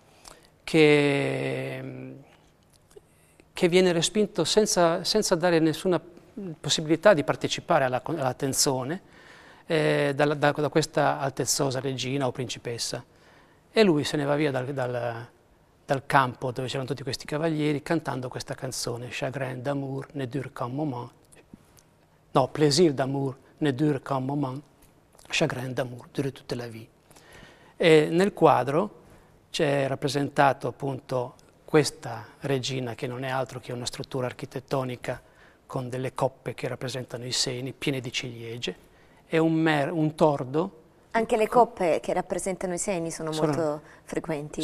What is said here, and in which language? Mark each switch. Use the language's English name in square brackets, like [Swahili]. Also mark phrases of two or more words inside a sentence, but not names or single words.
[Italian] che viene respinto senza dare nessuna possibilità di partecipare alla tensione da questa altezzosa regina o principessa e lui se ne va via dal campo dove c'erano tutti questi cavalieri cantando questa canzone [French] Chagrin d'amour ne dure qu'un moment, [Italian] no, [French] plaisir d'amour ne dure qu'un moment, chagrin d'amour dure toute la vie. [Italian] E nel quadro c'è rappresentato appunto questa regina che non è altro che una struttura architettonica con delle coppe che rappresentano i seni piene di ciliegie e un tordo. Anche le coppe che rappresentano i seni sono molto frequenti.